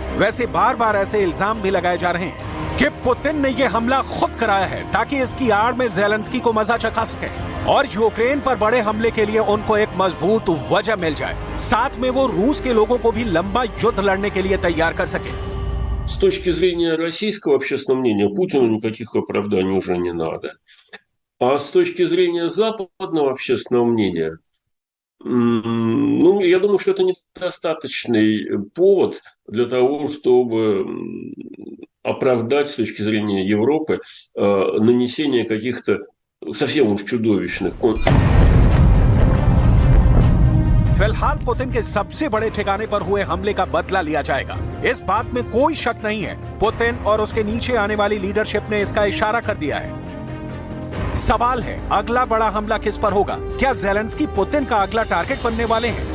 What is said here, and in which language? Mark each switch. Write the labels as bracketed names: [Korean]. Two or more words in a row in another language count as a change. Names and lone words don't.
[Hindi] वैसे बार बार ऐसे इल्जाम भी लगाए जा रहे हैं कि पुतिन ने ये हमला खुद कराया है ताकि इसकी आड़ में ज़ेलेंस्की को मजा चखा सके और यूक्रेन पर बड़े हमले के लिए उनको एक मजबूत वजह मिल जाए, साथ में वो रूस के लोगों को भी लंबा युद्ध लड़ने के लिए तैयार कर सके। [Russian] С точки зрения российского общественного мнения, Путину никаких оправданий уже не надо. А с точки зрения западного общественного мнения, ну, я думаю, что это недостаточный повод для того, чтобы оправдать с точки зрения Европы нанесение каких-то совсем уж чудовищных. [Hindi] फिलहाल पुतिन के सबसे बड़े ठिकाने पर हुए हमले का बदला लिया जाएगा, इस बात में कोई शक नहीं है। पुतिन और उसके नीचे आने वाली लीडरशिप ने इसका इशारा कर दिया है। सवाल है, अगला बड़ा हमला किस पर होगा? क्या ज़ेलेंस्की पुतिन का अगला टारगेट बनने वाले हैं?